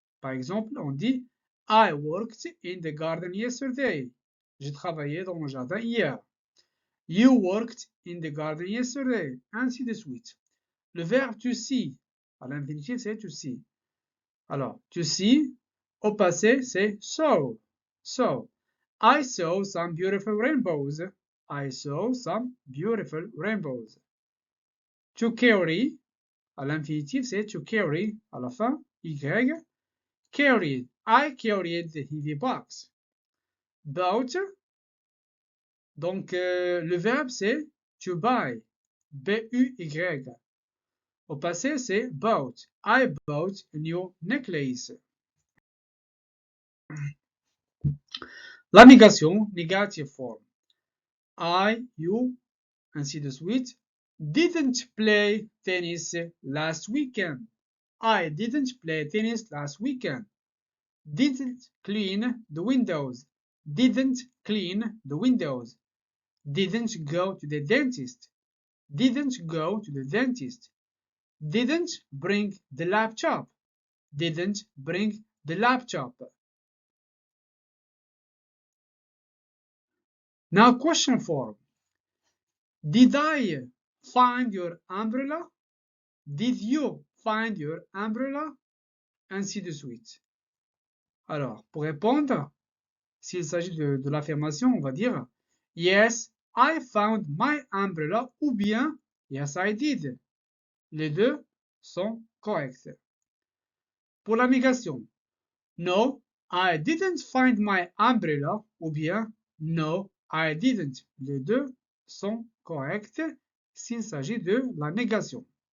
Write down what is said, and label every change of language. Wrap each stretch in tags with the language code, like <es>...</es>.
<fr>Par exemple, on dit</fr> <en>I worked in the garden yesterday.</en> <fr>J'ai travaillé dans le jardin hier.</fr> <en>You worked in the garden yesterday.</en> <fr>Ainsi de suite. Le verbe to see, à l'infinitif, c'est to see. Alors, to see, au passé, c'est saw.</fr> <en>So, I saw some beautiful rainbows. I saw some beautiful rainbows.</en> <fr>To carry, à l'infinitif, c'est to carry, à la fin, y.</fr> <en>Carried, I carried the heavy box.</en> <fr>Bought, donc le verbe c'est to buy, B-U-Y. Au passé, c'est</fr> <en>bought. I bought a new necklace.</en> <fr>La négation, negative form. I, you, ainsi de suite.</fr> <en>Didn't play tennis last weekend. I didn't play tennis last weekend. Didn't clean the windows. Didn't clean the windows. Didn't go to the dentist. Didn't go to the dentist. Didn't bring the laptop. Didn't bring the laptop. Now question form. Did I find your umbrella? Did you find your umbrella?</en> <fr>Ainsi de suite. Alors, pour répondre, s'il s'agit de l'affirmation, on va dire</fr> <en>Yes, I found my umbrella</en> <fr>ou bien</fr> <en>Yes, I did.</en> <fr>Les deux sont corrects. Pour la négation,</fr> <en>No, I didn't find my umbrella</en> <fr>ou bien</fr> <en>No, I didn't.</en> <fr>Les deux sont corrects s'il s'agit de la négation.</fr>